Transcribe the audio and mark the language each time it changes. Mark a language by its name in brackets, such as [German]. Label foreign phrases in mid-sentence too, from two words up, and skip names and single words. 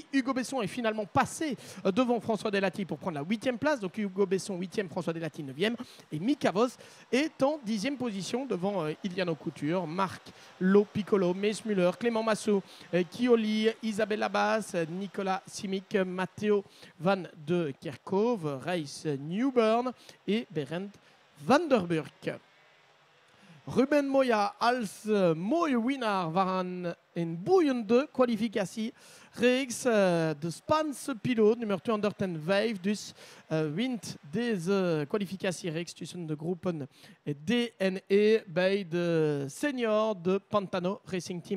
[French] Hugo Besson est finalement passé devant François Delati pour prendre la 8e place. Donc Hugo Besson 8e, François Delati 9e. Et Mika Vos est en 10e position devant Iliano Couture, Marc Lo Piccolo, Mees Muller, Clément Massot, Chioli, Isabelle Abbas, Nicolas Simic, Matteo Van de Kerkhove, Reis Newburn et Berend Van der Burg. [Dutch] Ruben Moya als mooie winnaar van een boeiende kwalificatie. Reeks de Spaanse piloot, nummer 205, dus wint deze kwalificatiereeks tussen de groepen D en E bij de senior de Pantano Racing Team.